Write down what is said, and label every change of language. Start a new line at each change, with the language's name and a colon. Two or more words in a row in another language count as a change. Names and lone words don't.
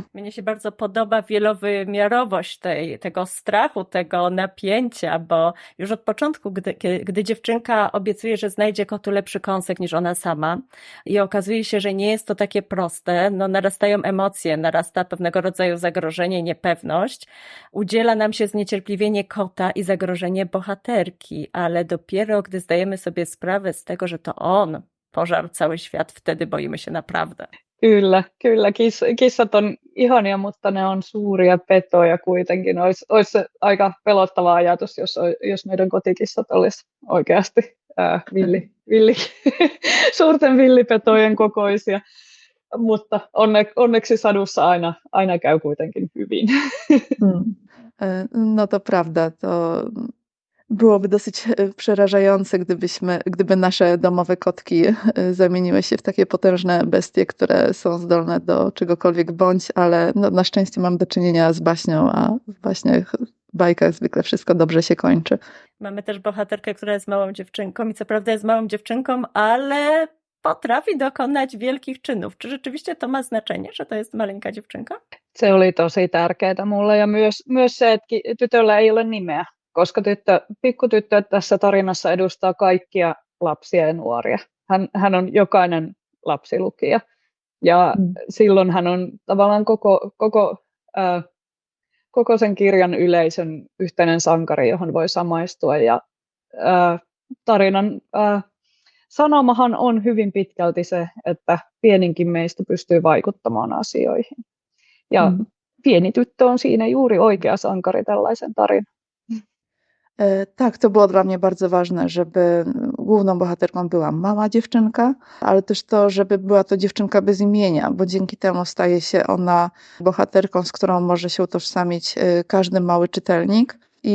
Polish: Mnie się bardzo podoba wielowymiarowość tego strachu, tego napięcia, bo już od początku, gdy dziewczynka obiecuje, że znajdzie kotu lepszy kąsek niż ona sama i okazuje się, że nie jest to takie proste, no narastają emocje, narasta pewnego rodzaju zagrożenie, niepewność. Udziela nam się zniecierpliwienie kota i zagrożenie bohaterki, ale dopiero gdy zdajemy sobie sprawę z tego, że to on pożarł cały świat, wtedy boimy się naprawdę.
Finnish: Kyllä. Kissat on ihania, mutta ne on suuria petoja kuitenkin. Olisi se aika pelottava ajatus, jos meidän kotikissat olisi oikeasti villi, suurten villipetojen kokoisia. Mutta onneksi sadussa aina käy kuitenkin hyvin.
Polish: No to prawda, to byłoby dosyć przerażające, gdyby nasze domowe kotki zamieniły się w takie potężne bestie, które są zdolne do czegokolwiek bądź, ale no, na szczęście mam do czynienia z baśnią, a w baśniach, bajkach zwykle wszystko dobrze się kończy. Mamy też bohaterkę, która jest małą dziewczynką i co prawda jest małą dziewczynką, ale potrafi dokonać wielkich czynów. Czy rzeczywiście to ma znaczenie, że to jest maleńka dziewczynka?
Finnish: Se oli tosi tärkeää mulle ja myös se, että tytöllä ei ole nimeä, koska pikkutyttö tässä tarinassa edustaa kaikkia lapsia ja nuoria. Hän on jokainen lapsilukija ja silloin hän on tavallaan koko sen kirjan yleisön yhteinen sankari, johon voi samaistua ja tarinan sanomahan on hyvin pitkälti se, että pieninkin meistä pystyy vaikuttamaan asioihin. Ja pieni tyttö on siinä juuri oikea sankari tällaisen tarinan.
Polish: Tak, to było dla mnie bardzo ważne, żeby główną bohaterką była mała dziewczynka, ale też to, żeby była to dziewczynka bez imienia, bo dzięki temu staje się ona bohaterką, z którą może się utożsamić każdy mały czytelnik i